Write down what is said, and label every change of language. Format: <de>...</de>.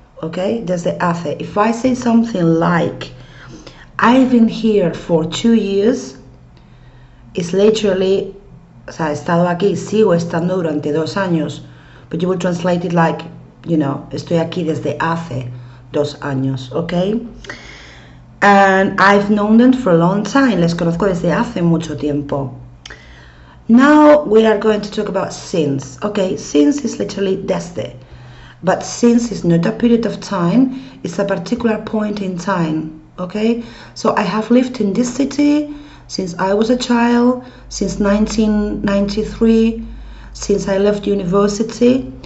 <en>Okay,</en> <es>desde hace.</es> <en>If I say something like I've been here for 2 years, it's literally</en> <es>o sea, he estado aquí, sigo estando durante 2 años.</es> <en>But you would translate it like,</en> <es>estoy aquí desde hace 2 años, okay?</es> <en>And I've known them for a long time.</en> <es>Les conozco desde hace mucho tiempo.</es> <en>Now we are going to talk about since. Okay, since is literally desde. But since is not a period of time, it's a particular point in time. Okay, so I have lived in this city since I was a child, since 1993, since I left university.</en>